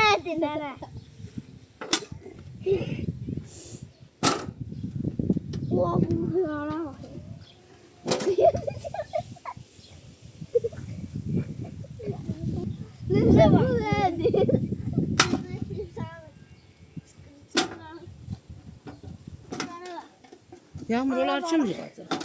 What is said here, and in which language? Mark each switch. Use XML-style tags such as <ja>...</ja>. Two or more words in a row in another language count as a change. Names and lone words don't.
<az>nənə.</az> <tr>Oha, bu hıyara bakın. Ne bu nedir?</tr> <az>Yağmur olar kim yığacaq?</az>